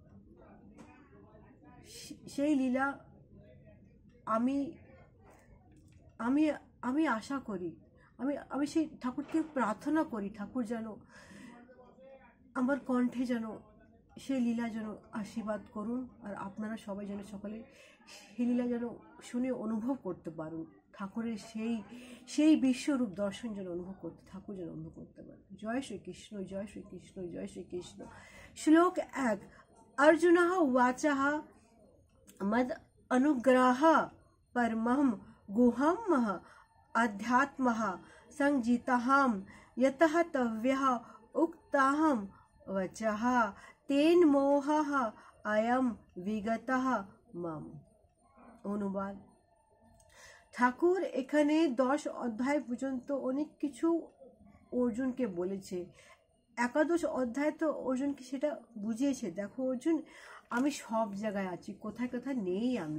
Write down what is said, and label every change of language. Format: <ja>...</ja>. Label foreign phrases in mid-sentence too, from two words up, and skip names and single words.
<bn>সেই লীলা আমি আমি আমি আশা করি, আমি সেই ঠাকুরকে প্রার্থনা করি, ঠাকুর যেন আমার কণ্ঠে যেন সেই লীলা যেন আশীর্বাদ করুন, আর আপনারা সবাই যেন সকলে সেই লীলা যেন শুনে অনুভব করতে পারুন। ঠাকুরের সেই বিশ্বরূপ দর্শন যেন অনুভব করতে, ঠাকুর যেন অনুভব করতে পারেন। জয় শ্রীকৃষ্ণ, জয় শ্রীকৃষ্ণ, জয় শ্রীকৃষ্ণ। শ্লোক 1।</bn> <sa>अर्जुनः उवाचः मद अनुग्रह परमं गुहमः अध्यात्मः संजितहं यतः तव्यः उक्ताहं वचः तेन मोहः अयम विगतः मम।</sa> <bn>অনুবাদ। ঠাকুর এখানে 10 অধ্যায় পর্যন্ত অনেক কিছু অর্জুনকে বলেছে। 11 অধ্যায় তো অর্জুনকে সেটা বুঝিয়েছে, দেখো অর্জুন আমি সব জায়গায় আছি, কোথায় কোথায় নেই আমি।</bn>